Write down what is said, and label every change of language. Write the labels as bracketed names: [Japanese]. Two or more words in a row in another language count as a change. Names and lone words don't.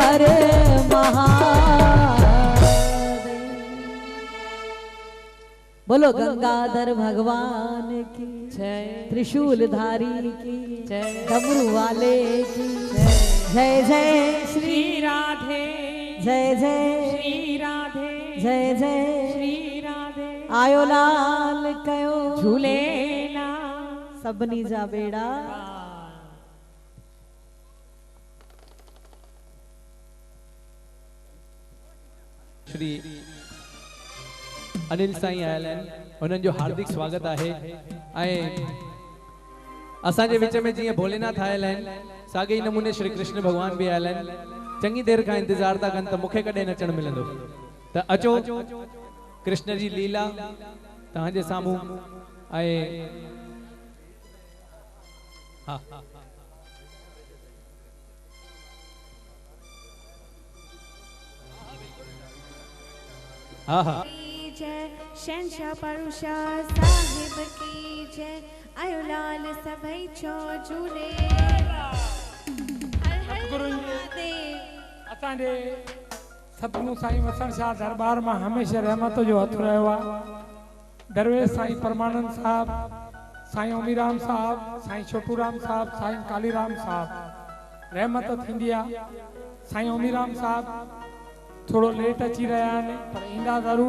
[Hindi] हर हर महादेव। बोलो गंगाधर भगवान की जय, त्रिशूलधारी की जय, डमरू वाले की जय जय श्री श्री राधे, जय जय श्री राधे, जय जय श्री राधे, [Sindhi] आयो लाल कयो झूलेला सबनी जा बेड़ा श्री अनिल साईं आयल आहिनि, हुननि जो हार्दिक स्वागत आहे। ऐं असांजे विच में जीअं भोलेनाथ आयल आहिनि, साॻे ई नमूने श्री कृष्ण भॻवान बि आयल आहिनि। चङी देर खां इंतजार था कनि त मूंखे कॾहिं नचणु मिलंदो, त अचो कृष्ण जी लीला तव्हांजे साम्हूं। ऐं हा हाँ हाँ [Hindi] की जय, शहंशाह परुषा साहिब की जय, [Sindhi] आयो लाल सभई छो झूले, [Hindi] हर हर सतगुरु महादेव। [Sindhi] असांजे सतगुरु साईं वसण शाह दरबार में हमेशा रहमत जो हथ रहियो आहे। दरवेश साईं परमानंद साहब, साईं ओमीराम साहब, साईं छोटूराम साहब, साईं कालीराम साहब रहमत थींदी आहे। साईं ओमीराम साहब थोड़ो लेट अची रहिया आहिनि, पर ईंदा ज़रूर।